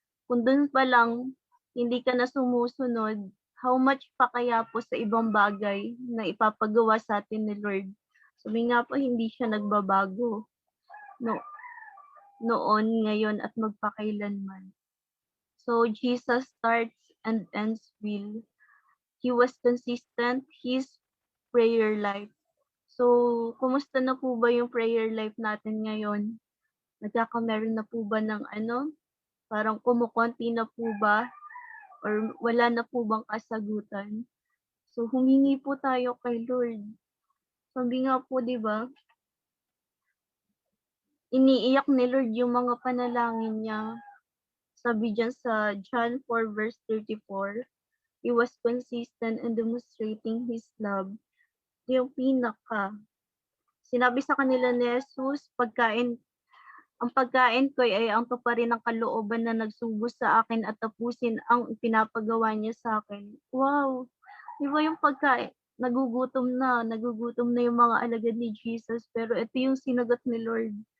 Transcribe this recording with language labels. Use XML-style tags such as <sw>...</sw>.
<tl>Kung dun pa lang hindi ka na sumusunod, how much pa kaya po sa ibang bagay na ipapagawa sa'tin ni Lord. Sabi nga po hindi siya nagbabago no noon, ngayon at magpakailanman.</tl> <en>So Jesus starts and ends will. He was consistent, his prayer life.</en> <tl>So, kumusta na po ba yung prayer life natin ngayon? Nagkakameron na po ba ng ano, parang kumukonti na po ba or wala na po bang kasagutan? So, humingi po tayo kay Lord. Sabi nga po, 'di ba, iniiyak ni Lord yung mga panalangin niya.</tl> <en>Sabi diyan sa John 4 verse 34, He was consistent in demonstrating His love.</en> <tl>Yung pinaka. Sinabi sa kanila ni Jesus, ang pagkain ko ay ang tuparin ng kalooban na nagsugo sa akin at tapusin ang pinapagawa niya sa akin. Wow! 'Di ba yung pagkain, nagugutom na yung mga alagad ni Jesus, pero ito yung sinagot ni Lord.</tl>